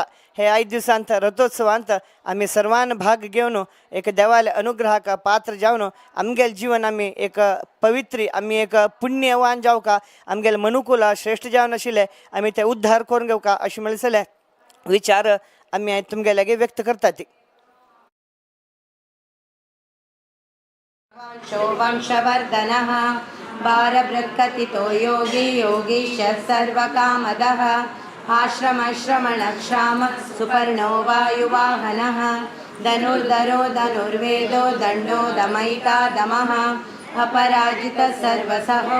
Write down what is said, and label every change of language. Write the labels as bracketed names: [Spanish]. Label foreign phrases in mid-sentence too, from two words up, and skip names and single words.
[Konkani] हे 5 दिवसांत रथोत्सवांत आमी सर्वान भाग घेवन एक देवाले अनुग्रहाक पात्र जावन आमगेल जीवन आमी एक पवित्री आमी एक पुण्यवान जावका आमगेल मनुकूल श्रेष्ठ जावन आशिल्ले आमी ते उद्धार करून घेवका अशें म्हणसले विचार आमी तुमगे लागी व्यक्त करतात. [Sanskrit] वंशवर्धनः भारबृहत्कथितो योगी योगीश सर्वकामदः आश्रमश्रमणक्षाम सुपर्णो वायुवाहनः धनुर्धरो धनुर्वेदो दण्डो दमयिता दमः अपराजितः सर्वसहो